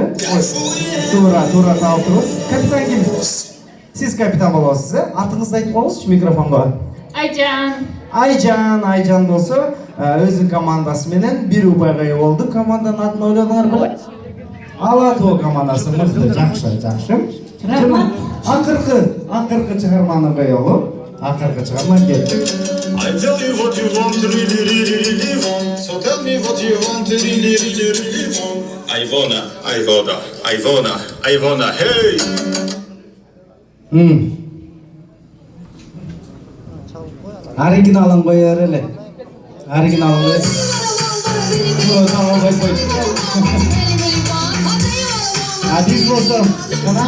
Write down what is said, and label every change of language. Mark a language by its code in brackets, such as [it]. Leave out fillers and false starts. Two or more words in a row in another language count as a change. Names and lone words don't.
[ky] Туура таап туруңуз. Капитан ким? Сиз капитан болосуз, атыңызды айтып коюңузчу микрофонго. Айжан! Айжан болсо, өзүнүн командасы менен бир упайга ээ болду. Команданын атын ойлодуңар беле? Ала Тоо командасы мыкты, жакшы. Рахмат. Акыркы чыгарманы коелу. Акыркы чыгарма келди. [en] I tell you what you want, really want. So tell me what you want, really want. I wanna, hey! [ky] Оригиналын кое бер эле. Оригиналын кое. [tr] Tamam, koy. [ky] Биз болсо, кана?